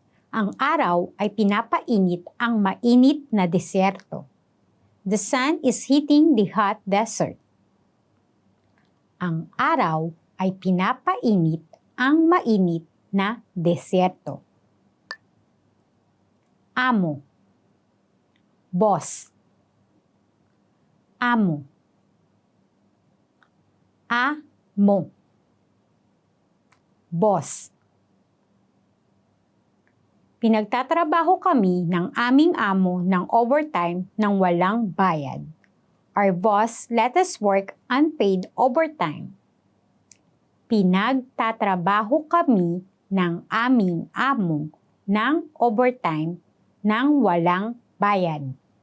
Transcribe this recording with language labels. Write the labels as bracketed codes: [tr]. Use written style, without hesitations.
[tl] Ang araw ay pinapainit ang mainit na desierto. [en] The sun is heating the hot desert. [tl] Ang araw ay pinapainit ang mainit na desierto. Amo, [en] boss, [tl] amo, amo, boss. Pinagtatrabaho kami ng aming amo ng overtime nang walang bayad. [en] Our boss let us work unpaid overtime. [tl] Pinagtatrabaho kami ng aming amo ng overtime nang walang bayad.